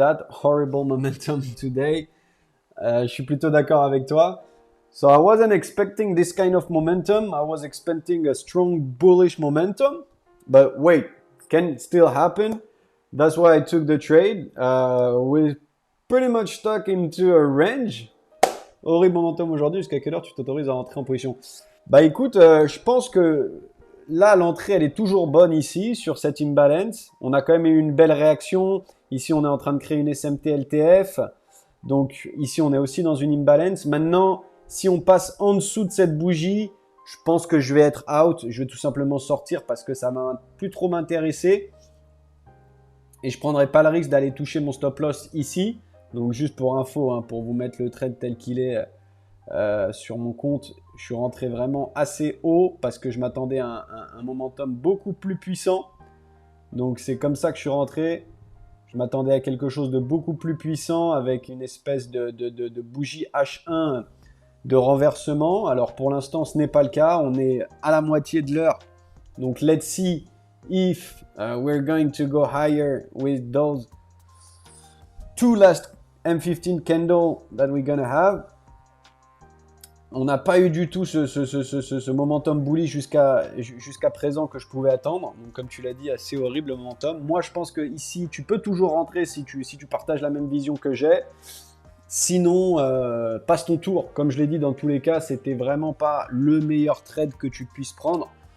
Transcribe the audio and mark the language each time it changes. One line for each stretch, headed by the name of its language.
English: Horrible momentum today.
French: Je suis plutôt d'accord avec toi.
English: So I wasn't expecting this kind of momentum. I was expecting a strong bullish momentum. But wait, can still happen. That's why I took the trade. We're pretty much stuck into a range.
French: Horrible momentum aujourd'hui. Jusqu'à quelle heure tu t'autorises à rentrer en position? Bah écoute, je pense que là, l'entrée, elle est toujours bonne ici, sur cette imbalance. On a quand même eu une belle réaction. Ici, on est en train de créer une SMT LTF. Donc ici, on est aussi dans une imbalance. Maintenant, si on passe en dessous de cette bougie, je pense que je vais être out. Je vais tout simplement sortir parce que ça m'a plus trop m'intéresser. Et je ne prendrai pas le risque d'aller toucher mon stop loss ici. Donc juste pour info, hein, pour vous mettre le trade tel qu'il est sur mon compte, je suis rentré vraiment assez haut parce que je m'attendais à un momentum beaucoup plus puissant. Donc c'est comme ça que je suis rentré. Je m'attendais à quelque chose de beaucoup plus puissant avec une espèce de bougie H1 de renversement. Alors pour l'instant, ce n'est pas le cas. On est à la moitié de l'heure. Donc
English: let's see if we're going to go higher with those two last M15 candles that we're gonna have.
French: On n'a pas eu du tout ce momentum bullish jusqu'à présent que je pouvais attendre. Donc, comme tu l'as dit, assez horrible le momentum. Moi, je pense que ici, tu peux toujours rentrer si tu partages la même vision que j'ai. Sinon, passe ton tour. Comme je l'ai dit, dans tous les cas, c'était vraiment pas le meilleur trade que tu puisses prendre.